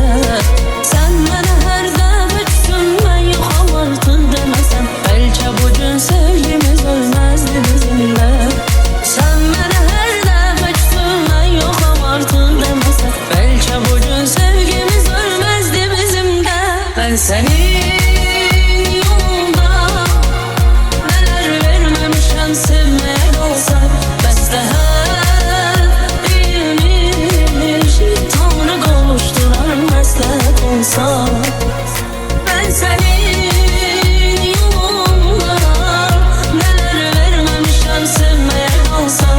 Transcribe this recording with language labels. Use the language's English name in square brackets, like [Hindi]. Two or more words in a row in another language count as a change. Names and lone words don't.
[Azerbaijani] Sən mənə hər dəfə küsün mən yoxam artıq deməsən. Bəlkə bugün sevgimiz ölməzdi bizimlə. Sən mənə hər dəfə küsün mən yoxam artıq deməsən. Bəlkə bugün sevgimiz ölməzdi bizimlə. [Turkish] Ben senin yolunda neler vermemişim sevmeye kalsam. [Azerbaijani] Məsləhət değilmiş Tanrı qovuşdurar məsləhət olsa. [Turkish] Ben senin yolunda neler vermemişim sevmeye kalsam.